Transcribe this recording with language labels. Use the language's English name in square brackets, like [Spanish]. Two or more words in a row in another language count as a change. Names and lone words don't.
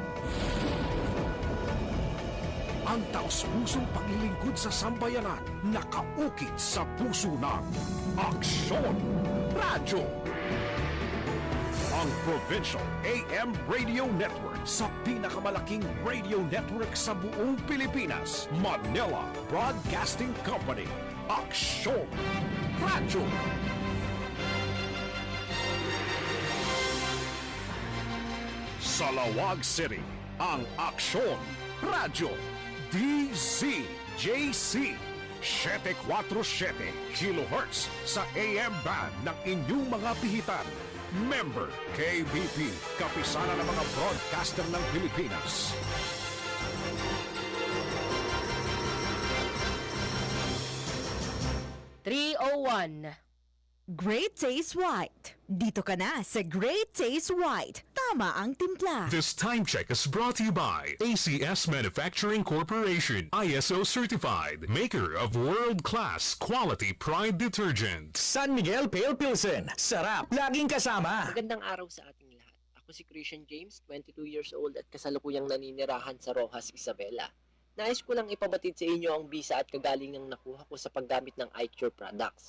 [Filipino] Ang taos-pusong paglilingkod sa sambayanan nakaukit sa puso ng Aksyon Radyo! Ang [English] Provincial AM Radio Network [Filipino] sa pinakamalaking radio network sa buong Pilipinas, Manila Broadcasting Company, Aksyon Radyo! Sa Lawag City, ang Aksyon Radyo DZJC 747 kHz sa AM band ng inyong mga pihitan. Member KBP, kapisanan ng mga broadcaster ng Pilipinas. Great Taste White. Dito ka na sa Great Taste White. Tama ang timpla. [English] This time check is brought to you by ACS Manufacturing Corporation, ISO certified, maker of world-class quality Pride detergent. [Filipino] San Miguel Pale Pilsen, sarap, laging kasama. Magandang araw sa ating lahat. Ako si Christian James, 22 [English] years old [Filipino] at kasalukuyang naninirahan sa Rojas, Isabela. Nais ko lang ipabatid sa inyo ang bisa at kagaling ng nakuha ko sa paggamit ng iCure products.